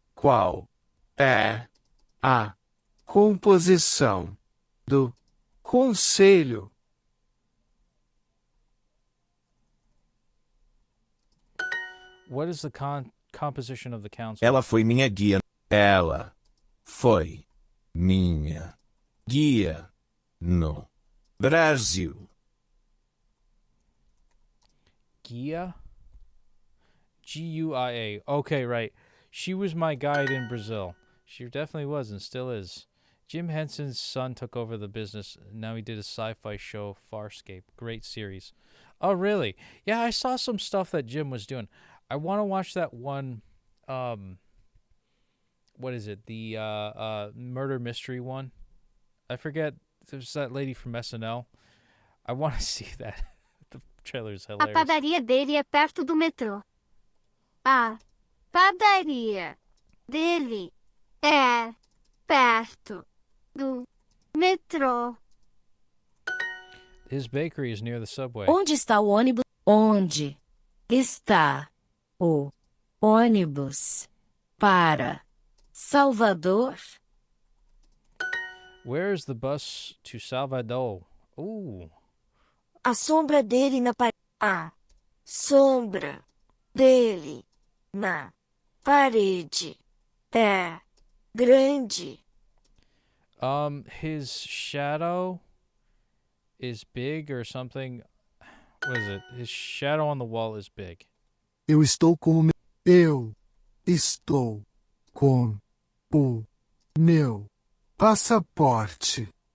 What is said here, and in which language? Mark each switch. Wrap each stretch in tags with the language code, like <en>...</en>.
<pt>Qual é a composição do conselho?</pt> <en>What is the composition of the council?</en> <pt>Ela foi minha guia. Ela foi minha guia no Brasil. Gia? Guia.</pt> <en>Okay, right. She was my guide in Brazil. She definitely was and still is. Jim Henson's son took over the business. Now he did a sci-fi show, Farscape. Great series. Oh, really? Yeah, I saw some stuff that Jim was doing. I want to watch that one, what is it? The murder mystery one. I forget. There's that lady from SNL. I want to see that. The trailer is</en> <pt>A</pt> <en>hilarious.</en> <pt>padaria dele é perto do metrô. A padaria dele é perto do metrô.</pt> <en>His bakery is near the subway.</en> <pt>Onde está o ônibus? Onde está o ônibus para Salvador?</pt> <en>Where is the bus to Salvador? Ooh.</en> <pt>A sombra dele na parede. A sombra dele na parede é grande.</pt> <en>His shadow is big or something. What is it? His shadow on the wall is big.</en> <pt>Eu estou com o meu passaporte.</pt>